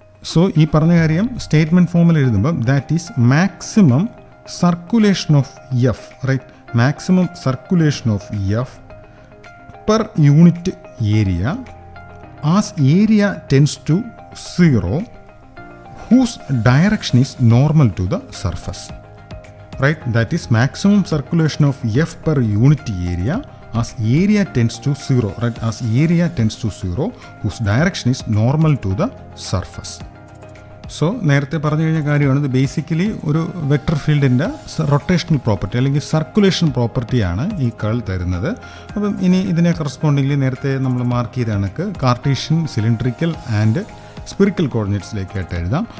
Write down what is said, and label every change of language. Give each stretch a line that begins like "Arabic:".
Malayalam: So ഈ പറഞ്ഞ കാര്യം സ്റ്റേറ്റ്മെൻറ്റ് ഫോമിൽ എഴുതുമ്പം
English: that is maximum circulation of F,
Malayalam: right.
English: Maximum circulation of F per unit area as area tends to 0 whose direction is normal to the surface. right? That is maximum circulation of F per unit area as area tends to 0, right? As area tends to 0, whose direction is normal to the surface.
Malayalam: So നേരത്തെ പറഞ്ഞു കഴിഞ്ഞ കാര്യമാണ്, ഇത് basically ഒരു vector ഫീൽഡിൻ്റെ rotational property അല്ലെങ്കിൽ circulation പ്രോപ്പർട്ടിയാണ് ഈ കേൾ തരുന്നത്. അപ്പം ഇനി ഇതിനെ കറസ്പോണ്ടിംഗ്ലി നേരത്തെ നമ്മൾ മാർക്ക് ചെയ്ത കണക്ക് കാർട്ടീഷ്യൻ, സിലിണ്ട്രിക്കൽ ആൻഡ് സ്പിറിക്കൽ കോർഡിനേറ്റ്സിലേക്കായിട്ട് എഴുതാം.